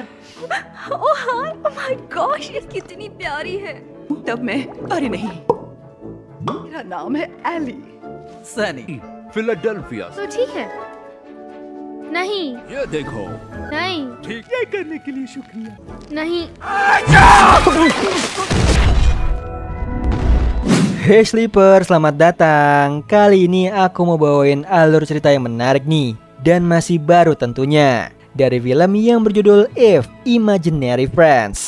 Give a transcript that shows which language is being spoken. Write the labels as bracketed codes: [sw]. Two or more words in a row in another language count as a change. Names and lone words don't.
[en] Oh hi, oh my gosh, [hi] ये कितनी प्यारी है। तब मैं, अरे नहीं, मेरा नाम है एली। सनी फिलाडेल्फिया तो ठीक है। नहीं ये देखो नहीं ठीक है करने के लिए शुक्रिया। नहीं। [id] Hey Sleeper, selamat datang. Kali ini aku mau bawain alur cerita yang menarik nih, dan masih baru tentunya, dari film yang berjudul If Imaginary Friends.